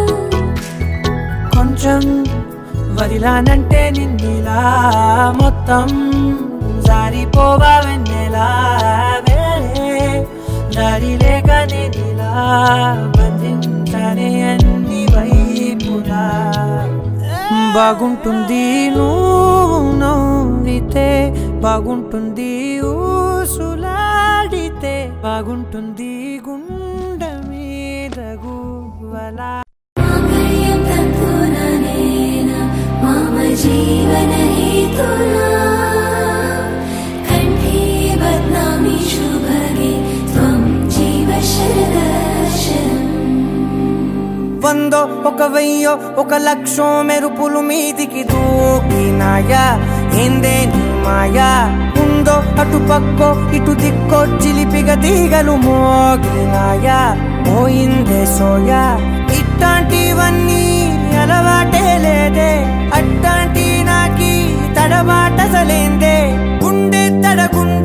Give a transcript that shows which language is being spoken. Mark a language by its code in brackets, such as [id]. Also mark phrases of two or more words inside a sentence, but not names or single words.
[te] కొంచెం వదిలానంటే నిన్నిలా మొత్తం జారిపోవా వెన్నెలా వేరే దారి లేక నేనిలా బంధించనే అన్ని వైపులా బాగుంటుంది నువ్వు నవ్వితే బాగుంటుంది ఊసులాడితే బాగుంటుంది గుండె మీద గువ్వలా [sa] मम जीवन हेतुना कंठे बध्नामि शुभगे त्वं जीव शरदर्शनम् [te] వందో ఒక వెయ్యో ఒక లక్షో మెరుపులు మీదికి దూకినాయా ఏందే నీ మాయా ఉందో అటు పక్కో ఇటు దిక్కో చిలిపిగా తీగలు మోగినాయా పోయిందే సోయా ఇట్లాంటివన్నీ అలవాటే లేదే అట్లాంటి నాకి తడబాటసలేందే గుండె తడగు